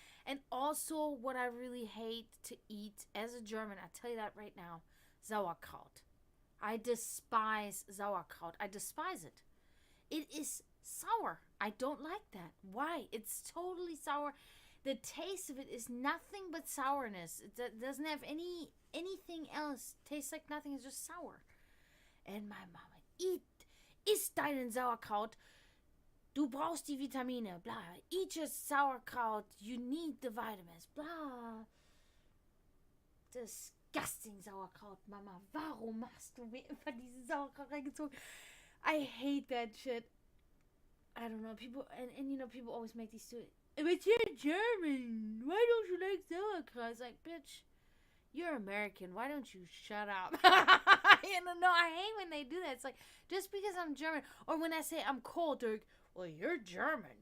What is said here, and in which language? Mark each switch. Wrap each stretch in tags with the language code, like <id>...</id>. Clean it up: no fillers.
<en>And also, what I really hate to eat as a German, I tell you that right now, Sauerkraut. I despise Sauerkraut. I despise it. It is sour. I don't like that. Why? It's totally sour. The taste of it is nothing but sourness. It doesn't have anything else. Tastes like nothing. It's just sour. And my mama,</en> <de>isst deinen Sauerkraut. Du brauchst die Vitamine, blah.</de> <en>Eat your sauerkraut. You need the vitamins, blah. Disgusting Sauerkraut, Mama.</en> <de>Warum hast du mir immer diese Sauerkraut reingezogen?</de> <en>I hate that shit. I don't know. People, and people always make these stupid... But you're German. Why don't you like sauerkraut? It's like, bitch, you're American. Why don't you shut up? No, I hate when they do that. It's like, just because I'm German, or when I say I'm cold, they're like, well, you're German.</en>